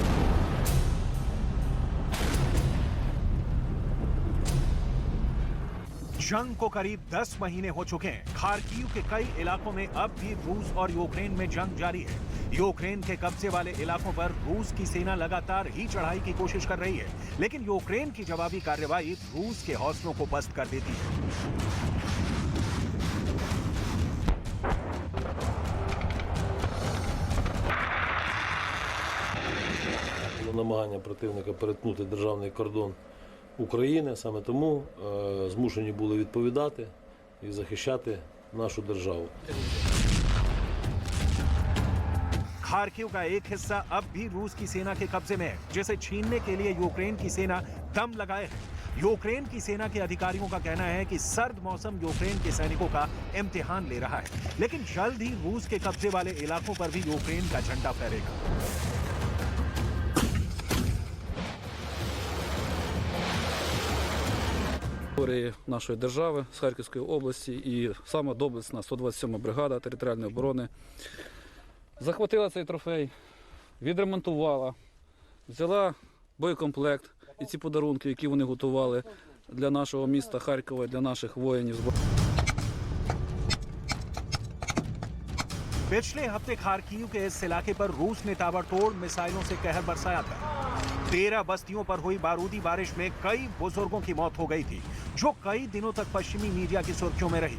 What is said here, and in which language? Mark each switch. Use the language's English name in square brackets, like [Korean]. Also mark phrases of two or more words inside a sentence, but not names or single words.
[Hindi] जंग को करीब 10 महीने हो चुके हैं। खार्किव के कई इलाकों में अब भी रूस और यूक्रेन में जंग जारी है। यूक्रेन के कब्जे वाले इलाकों पर रूस की सेना लगातार ही चढ़ाई की कोशिश कर रही है, लेकिन यूक्रेन की जवाबी कार्रवाई रूस के हौसलों को पस्त कर देती है। [Ukrainian] Намагання противника перетнути державний кордон України, саме тому змушені були відповідати і захищати нашу державу. [Hindi] खार्किव का एक हिस्सा अब भी रूस की सेना के कब्जे में है, जिसे छीनने के लिए यूक्रेन की सेना दम लगाए है। यूक्रेन की सेना के अधिकारियों का कहना है कि सर्द मौसम यूक्रेन के सैनिकों का इम्तिहान ले रहा है, लेकिन जल्द ही रूस के कब्जे वाले इलाकों पर भी यूक्रेन का झंडा फहरेगा। [Ukrainian] Території нашої держави з Харківської області і саме доблесна 127 бригада територіальної оборони захватила цей трофей, відремонтувала, взяла боєкомплект і ці подарунки, які вони готували для нашого міста Харкова, для наших воїнів. [Hindi] पिछले हफ्ते खार्किव के इस इलाके पर रूस ने ताबड़तोड़ मिसाइलों से कहर बरसाया था। 13 बस्तियों पर हुई बारूदी बारिश में कई बुजुर्गों की मौत हो गई थी, जो कई दिनों तक पश्चिमी मीडिया की सुर्खियों में रही।